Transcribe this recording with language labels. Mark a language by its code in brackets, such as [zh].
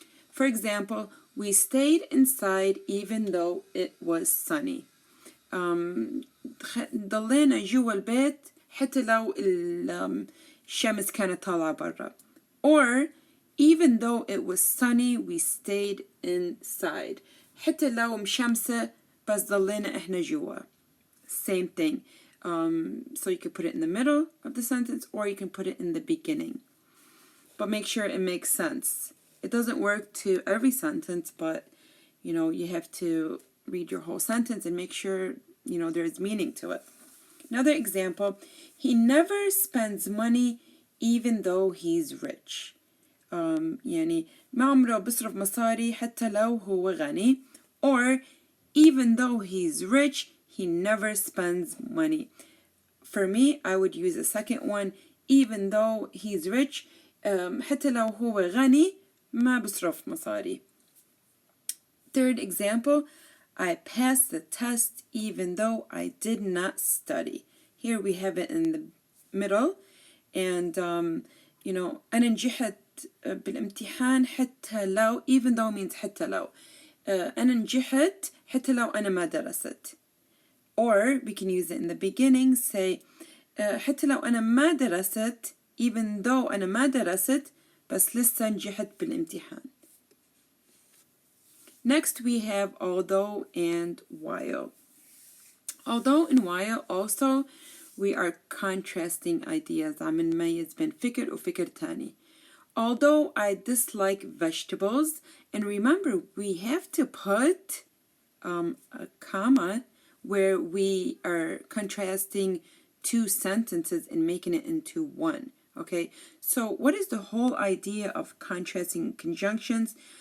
[en] For example, we stayed inside even though it was sunny. [ar] ضلينا جوا البيت حتى لو الشمس كانت طالعة برا. [en] Or even though it was sunny, we stayed inside. [ar] حتى لو مشمسة بس ضلينا إحنا جوا. [en] Same thing. So you can put it in the middle of the sentence or you can put it in the beginning. But make sure it makes sense. It doesn't work to every sentence, but you have to read your whole sentence and make sure there's meaning to it. Another example, he never spends money even though he's rich. [ar] يعني ما عمره بصرف مصاري حتى لو هو غني. [en] Or even though he's rich, he never spends money. For me, I would use the second one, even though he's rich, [ar] حتى لو هو غني ما بصرف مصاري. [en] Third example, I passed the test even though I did not study. Here we have it in the middle, and [ar] أنا نجحت بالامتحان حتى لو, [en] even though means [ar] حتى لو. أنا نجحت حتى لو أنا ما درست. [en] Or we can use it in the beginning, say [ar] حتى لو أنا ما درست, [en] even though [ar] أنا ما درست بس لسه نجحت بالامتحان. [en] Next we have although and while. Although and while also we are contrasting ideas. [ar] عم نميز بين فكر وفكر تاني. [en] Although I dislike vegetables, and remember we have to put a comma where we are contrasting two sentences and making it into one. Okay, so what is the whole idea of contrasting conjunctions?